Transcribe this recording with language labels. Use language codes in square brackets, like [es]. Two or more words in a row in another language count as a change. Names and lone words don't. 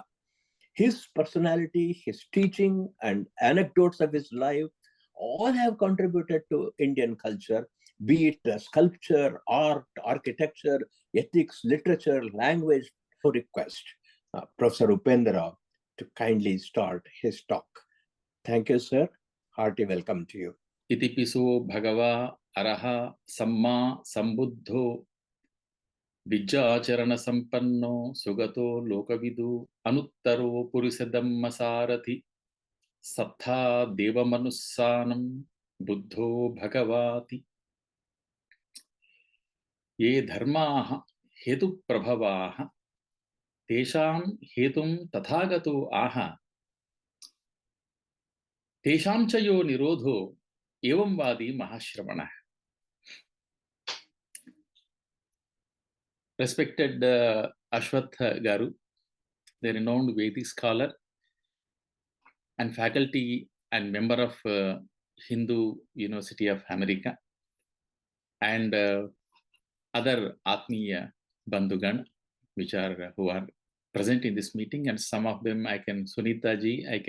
[en] His personality, his teaching, and anecdotes of his life all have contributed to Indian culture, be it sculpture, art, architecture, ethics, literature, language. For request Professor Upendra Rao to kindly start his talk. Thank you, sir. Hearty welcome to you. [pi] Itipiso Bhagava Araha Samma Sambuddho Vijjacharana Sampanno Sugato Lokavidu Anuttaro Purisadamma Sarathi Sattha Deva Manussanam Buddho Bhagavati [sa] ये धर्माः हेतु प्रभवाः तेषां हेतुं तथागतो आह तेषां च यो निरोधो एवं वादी महाश्रमणः. [en] Respected Ashwatha Garu, the renowned Vedic scholar and faculty and member of Hindu University of America, and other [hi] आत्मीय बंधुगण, [en] who are present in this meeting, and some of them Sunita ji,